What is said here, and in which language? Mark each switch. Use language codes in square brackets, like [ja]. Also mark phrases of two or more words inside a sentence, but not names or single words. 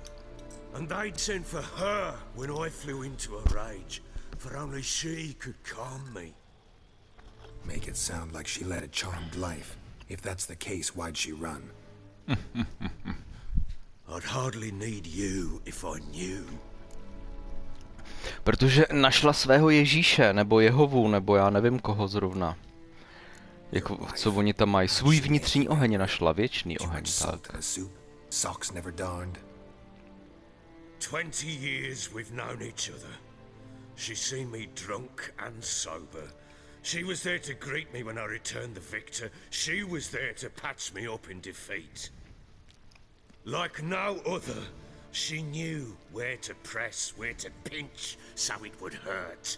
[en] And they'd send for her when I flew into a rage, for only she could calm me. Make it sound like she led a charmed life. If that's the case, why'd she run? I'd hardly need you if I knew. [cs] Protože našla svého Ježíše, nebo Jehovu, nebo já nevím koho zrovna. Jako, co oni tam mají? Svůj vnitřní oheň našla, věčný oheň, tak. [en] Socks never darned. 20 years we've known each other. She's seen me drunk and sober. She was there to greet me when I returned the victor. She was there to patch me up in defeat. Like no other, she knew where to press, where to pinch, so it would hurt.